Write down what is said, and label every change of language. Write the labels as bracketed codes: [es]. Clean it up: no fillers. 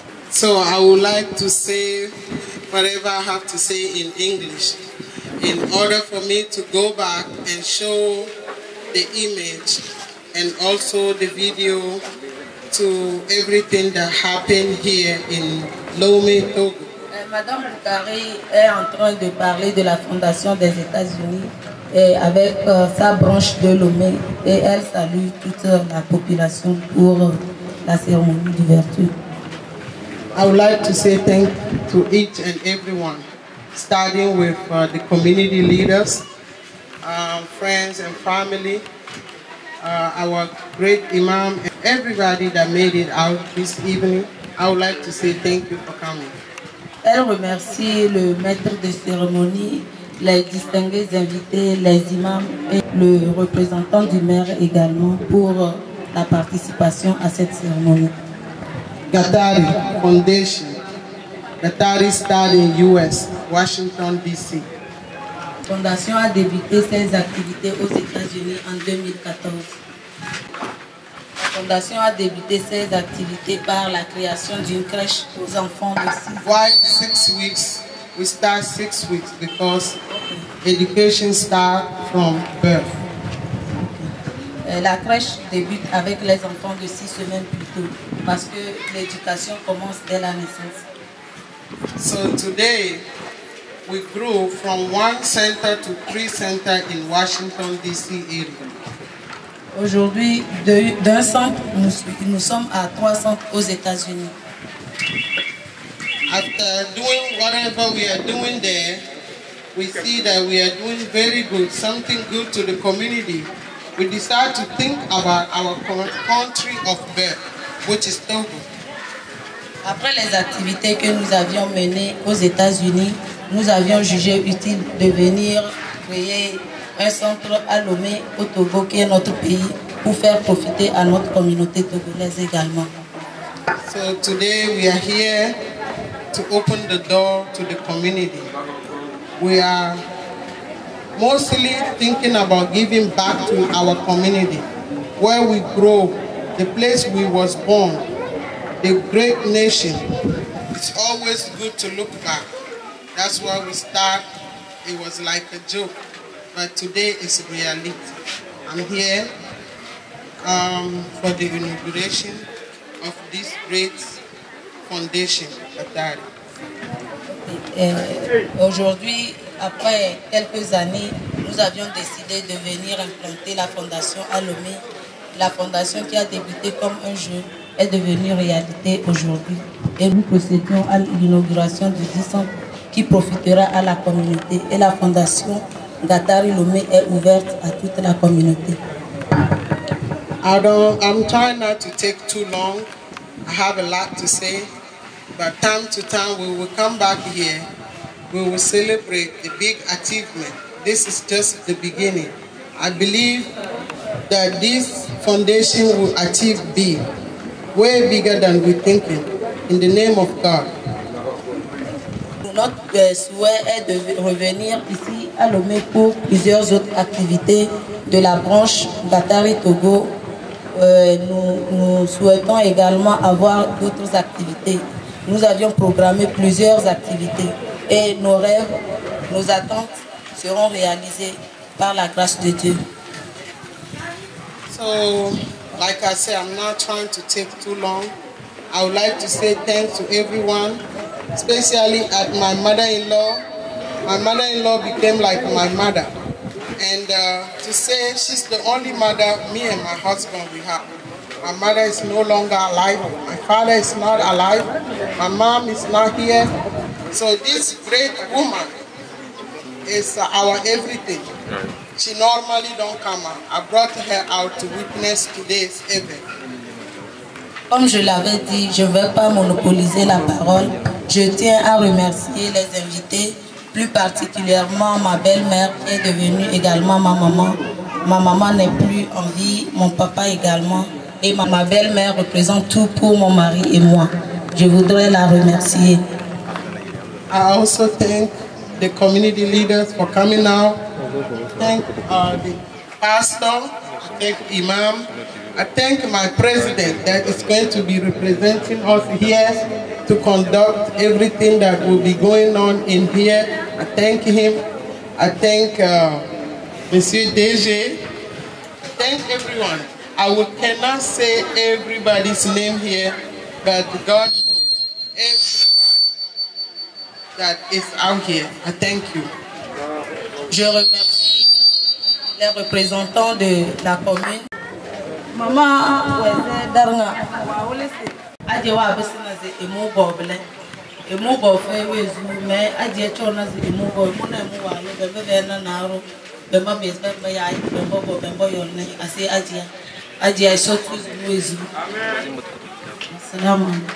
[en] So I would like to say whatever I have to say in English in order for me to go back and show the image and also the video to everything that happened here in Lomé, Togo. [fr] Madame Boukari est en train de parler de la Fondation des États-Unis et avec sa branche de Lomé, et elle salue toute la population pour la cérémonie d'ouverture. [en] I would like to say thank to each and everyone, starting with the community leaders, friends and family, our great imam, and everybody that made it out this evening. I would like to say thank you for coming. [fr] Elle remercie le maître de cérémonie, les distingués invités, les imams et le représentant du maire également pour la participation à cette cérémonie. [en] Gattari Foundation. Gattari started in US, Washington, D.C. [fr] La fondation a débuté ses activités aux États-Unis en 2014. La fondation a débuté ses activités par la création d'une crèche aux enfants de 6 ans. [en] Why 6 weeks? We start 6 weeks because education starts from birth. [fr] La crèche débute avec les enfants de 6 semaines plus tôt parce que l'éducation commence dès la naissance. [en] So today we grew from 1 center to 3 centers in Washington, D.C. area. [fr] Aujourd'hui, d'un centre, nous sommes à 3 centres aux États-Unis. [en] After doing whatever we are doing there, we see that we are doing very good, something good to the community. We decide to think about our country of birth, which is Togo. [fr] Après les activités que nous avions menées aux États-Unis, nous avions jugé utile de venir créer un centre à Lomé, au Togo, qui est notre pays, pour faire profiter à notre communauté togolaise également. [en] So today we are here to open the door to the community. We are mostly thinking about giving back to our community, where we grow, the place we was born, the great nation. It's always good to look back. That's why we start. It was like a joke, but today is reality. I'm here for the inauguration of this great foundation, Gattari. [fr] Aujourd'hui, après quelques années, nous avions décidé de venir implanter la fondation à Lomé. La fondation qui a débuté comme un jeu est devenue réalité aujourd'hui. Et nous procédons à l'inauguration du 10 centres qui profitera à la communauté. Et la fondation Gattari Lomé est ouverte à toute la communauté. [en] I'm trying not to take too long. I have a lot to say, but time to time we will come back here. We will celebrate the big achievement. This is just the beginning. I believe that this foundation will achieve big, way bigger than we're thinking, in the name of God. [fr] Notre souhait est de revenir ici à Lomé pour plusieurs autres activités de la branche Gattari Togo. Nous souhaitons également avoir d'autres activités. Nous avions programmé plusieurs activités et nos rêves, nos attentes seront réalisées par la grâce de Dieu. [en] So, like I said, I'm not trying to take too long. I would like to say thanks to everyone, especially at my mother-in-law. My mother-in-law became like my mother. And to say she's the only mother me and my husband we have. My mother is no longer alive. My father is not alive. My mom is not here. So this great woman is our everything. She normally don't come out. I brought her out to witness today's event. [fr] Comme je l'avais dit, je ne vais pas monopoliser la parole. Je tiens à remercier les invités, plus particulièrement ma belle-mère qui est devenue également ma maman. Ma maman n'est plus en vie, mon papa également. Et ma belle-mère représente tout pour mon mari et moi. Je voudrais la remercier. [en] I also thank the community leaders for coming out. Thank the pastor, thank Imam. I thank my president that is going to be representing us here to conduct everything that will be going on in here. I thank him. I thank Monsieur DG. I thank everyone. Cannot say everybody's name here, but God knows everybody that is out here. I thank you. [fr] Je remercie les représentants de la commune. Maman, Darna, Adjewa Bessinaze et Mouboblet, et Moubofé, mais Adjetchonas et Moubo, Monamoua, le Bébé Naro, the Mabes Bembayai, Bembo, Bemboyone, Assez Adja, Adja, so with Salam.